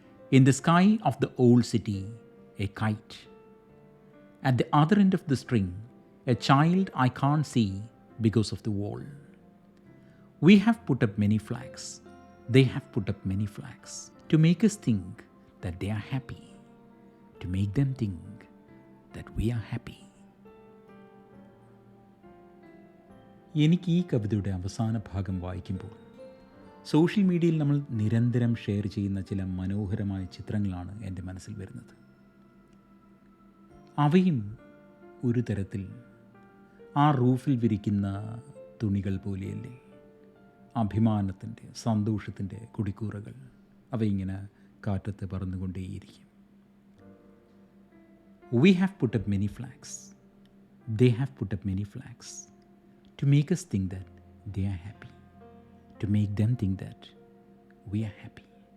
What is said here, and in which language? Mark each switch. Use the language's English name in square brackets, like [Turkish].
[English] In the sky of the old city, a kite. At the other end of the string, a child I can't see because of the wall. We have put up many flags. They have put up many flags to make us think that they are happy, to make them think that we are happy. [Malayalam] എനിക്ക് ഈ കവിതയുടെ അവസാന ഭാഗം വായിക്കുമ്പോൾ social മീഡിയയിൽ നമ്മൾ നിരന്തരം share ചെയ്യുന്ന ചില മനോഹരമായ ചിത്രങ്ങളാണ് എൻ്റെ മനസ്സിൽ വരുന്നത്. അവയും ഒരു തരത്തിൽ ആ റൂഫിൽ വിരിക്കുന്ന തുണികൾ പോലെയല്ലേ, അഭിമാനത്തിൻ്റെ, സന്തോഷത്തിൻ്റെ കുടിക്കൂറകൾ. അവയിങ്ങനെ കാറ്റത്ത് പറന്നുകൊണ്ടേയിരിക്കും. [English] We have put up many flags. They have put up many flags to make us think that they are happy, to make them think that we are happy.